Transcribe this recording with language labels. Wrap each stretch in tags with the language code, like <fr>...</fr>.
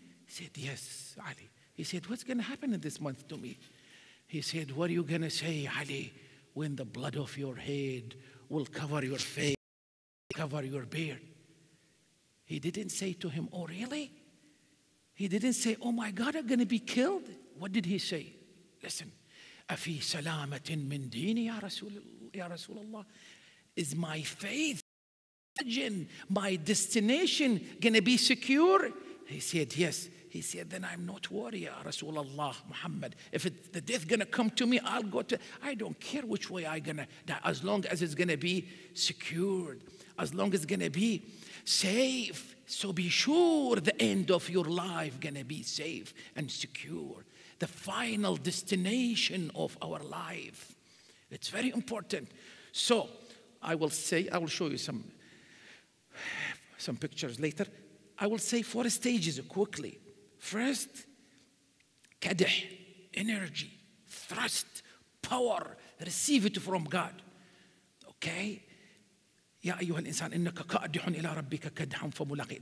<en>He said, yes, Ali. He said, what's going to happen in this month to me? He said, what are you going to say, Ali, when the blood of your head will cover your face, cover your beard? He didn't say to him, oh, really? He didn't say, oh, my God, I'm going to be killed. What did he say? Listen.</en> <ar>أفي سلامة من ديني يا رسول الله?</ar> <en>Is my faith, my destination going to be secure? He said, yes. He said, then I'm not worried, Ya Rasulullah Muhammad. If the death going to come to me, I'll go to, I don't care which way I'm going to die, as long as it's going to be secured, as long as it's going to be safe. So be sure the end of your life going to be safe and secure. The final destination of our life. It's very important. So I will show you some pictures later. I will say 4 stages quickly. First, kadh, energy, thrust, power. Receive it from God. Okay?</en> <ar>يا أيها الإنسان إنك كادح إلى ربك كدحا فملاقيه.</ar>